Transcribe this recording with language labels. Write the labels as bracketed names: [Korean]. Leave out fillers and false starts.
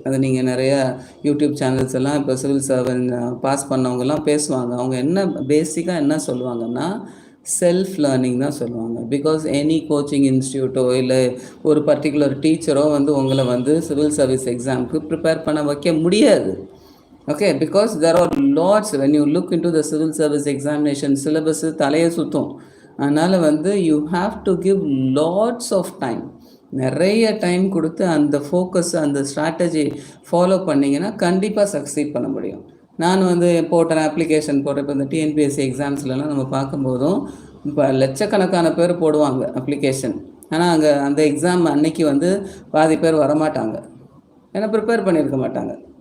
[Tamil] அது நீங்கள் நிறைய யூடியூப் சேனல்ஸ் எல்லாம் இப்போ சிவில் சர்வன்ட் பாஸ் பண்ணவங்கலாம் பேசுவாங்க. அவங்க பேசிக்காக என்ன சொல்லுவாங்கன்னா செல்ஃப் லேர்னிங் தான் சொல்லுவாங்க. பிகாஸ் எனி கோச்சிங் இன்ஸ்டியூட்டோ இல்லை ஒரு பர்டிகுலர் டீச்சரோ வந்து உங்களை வந்து சிவில் சர்வீஸ் எக்ஸாமுக்கு ப்ரிப்பேர் பண்ண வைக்க முடியாது. [English] Okay, because there are lots, when you look into the civil service examination syllabus [Tamil] தலையை சுற்றும். அதனால் வந்து [English] you have to give lots of time. [Tamil] நிறைய டைம் கொடுத்து அந்த ஃபோக்கஸ் அந்த ஸ்ட்ராட்டஜி ஃபாலோ பண்ணிங்கன்னா கண்டிப்பாக சக்சீட் பண்ண முடியும். நான் வந்து போட்டேன் அப்ளிகேஷன் போட்டேன். இப்போ இந்த டிஎன்பிஎஸ்சி எக்ஸாம்ஸ்லலாம் நம்ம பார்க்கும்போதும் இப்போ லட்சக்கணக்கான பேர் போடுவாங்க அப்ளிகேஷன். ஆனால் அங்கே அந்த எக்ஸாம் அன்னைக்கு வந்து பாதி பேர் வரமாட்டாங்க, ஏன்னா ப்ரிப்பேர் பண்ணியிருக்க மாட்டாங்க.